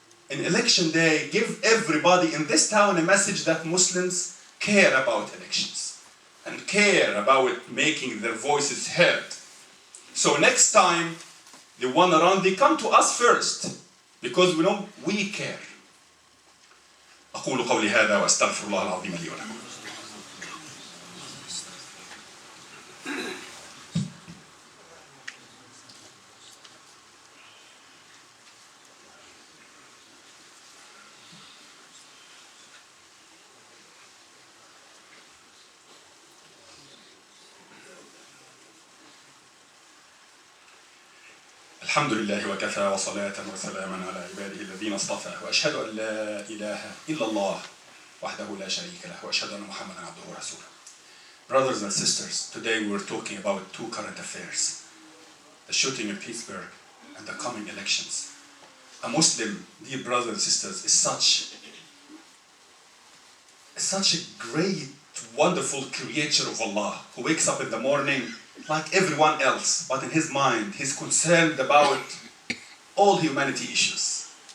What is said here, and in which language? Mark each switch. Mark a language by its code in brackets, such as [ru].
[en] in election day, give everybody in this town a message that Muslims care about elections and care about making their voices heard. So next time they want to run, they come to us first because we know we care. [ar] أقول قولي هذا وأستغفر الله العظيم لي ولكم. الحمد لله وكفى وصلاة وسلاما على عباده الذين اصطفى وأشهد أن لا إله إلا الله وحده لا شريك له وأشهد أن محمدا عبده ورسوله. [en] Brothers and sisters, today we're talking about two current affairs: the shooting in Pittsburgh and the coming elections. A Muslim, dear brothers and sisters, is such a great, wonderful creature of Allah who wakes up in the morning like everyone else, but in his mind, he's concerned about all humanity issues.